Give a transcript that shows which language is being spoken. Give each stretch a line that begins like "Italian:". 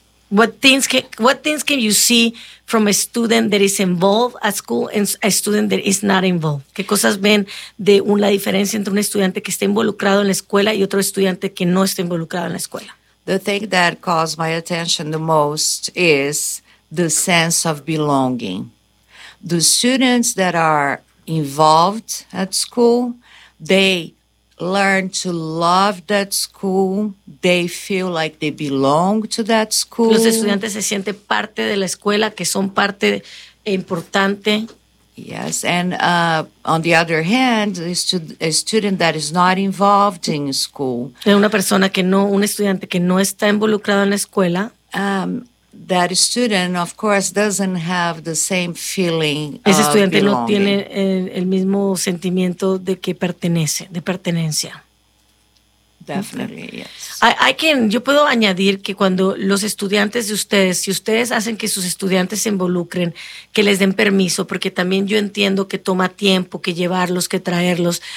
English: What things can you see from a student that is involved at school and a student that is not involved?
Spanish: ¿Qué cosas ven de la diferencia entre un estudiante que está involucrado en la escuela y otro estudiante que no está involucrado en la escuela?
English: The thing that caused my attention the most is the sense of belonging. The students that are involved at school, they learn to love that school. They feel like they belong to that school.
Spanish: Los estudiantes se sienten parte de la escuela, que son parte importante.
English: Yes, and on the other hand, a student that is not involved in school.
Spanish: Una persona que no, un estudiante que no está involucrado en la escuela.
English: That student, of course, doesn't have the same feeling.
Spanish: Ese estudiante no tiene el mismo sentimiento de que pertenece, de pertenencia.
English: Definitely, yes.
Spanish: Yo puedo añadir que cuando los estudiantes de ustedes, si ustedes hacen que sus estudiantes se involucren, que les den permiso, porque también yo entiendo que toma tiempo, que llevarlos, que traerlos.